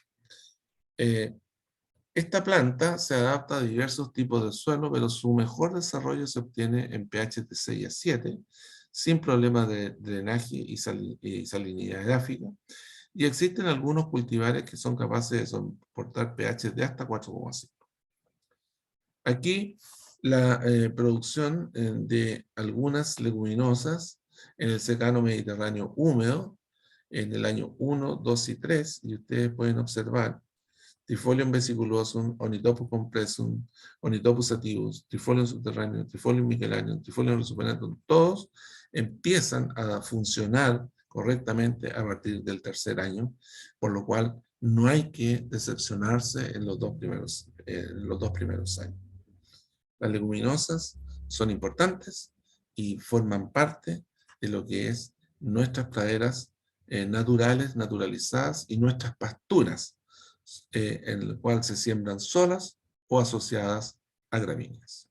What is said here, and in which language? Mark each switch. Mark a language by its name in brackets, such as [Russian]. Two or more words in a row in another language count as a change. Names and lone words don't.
[Spanish] Esta planta se adapta a diversos tipos de suelo, pero su mejor desarrollo se obtiene en pH de 6 a 7, sin problemas de drenaje y salinidad edáfica, y existen algunos cultivares que son capaces de soportar pH de hasta 4,5. Aquí la producción de algunas leguminosas en el secano mediterráneo húmedo, en el año 1, 2 y 3, y ustedes pueden observar Trifolium vesiculosum, Ornithopus compressum, Ornithopus sativus, Trifolium subterraneum, Trifolium michelanum, Trifolium resupinatum, todos empiezan a funcionar correctamente a partir del tercer año, por lo cual no hay que decepcionarse en los dos primeros años. Las leguminosas son importantes y forman parte de lo que es nuestras praderas naturales, naturalizadas, y nuestras pasturas, en el cual se siembran solas o asociadas a gramíneas.